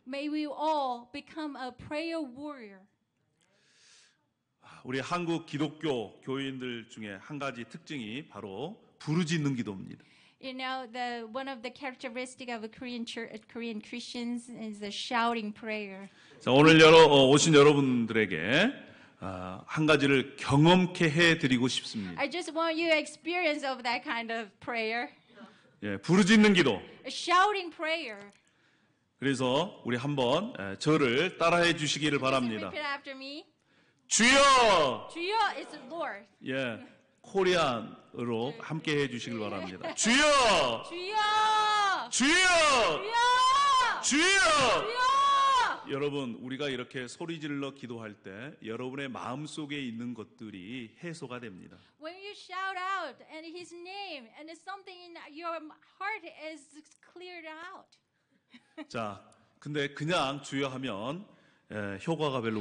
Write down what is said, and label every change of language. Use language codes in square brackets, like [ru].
[en] May we all become a prayer warrior. [ko] 우리 한국 기독교 교인들 중에 한 가지 특징이 바로 부르짖는 기도입니다. [en] You know, one of the characteristics of a Korean Christians is the shouting prayer. [ko] 자, 오늘 오신 여러분들에게 한 가지를 경험케 해드리고 싶습니다. [en] I just want you to experience of that kind of prayer, [ko] 예, 부르짖는 기도. [en] a shouting prayer. [ko] 그래서 우리 한번 저를 따라해 주시기를 [en] Just [ko] 바랍니다. [en] repeat after me. [ko] 주여! [en] 주여 is the Lord. [ko] 예, 코리안으로 함께 해 주시길 바랍니다. 주여! 주여! 주여! 주여! 주여! 여러분, 우리가 이렇게 소리 질러 기도할 때 여러분의 마음속에 있는 것들이 해소가 됩니다. [en] When you shout out and His name and something in your heart is cleared out. [ko] 자, 근데 그냥 주여 하면 효과가 별로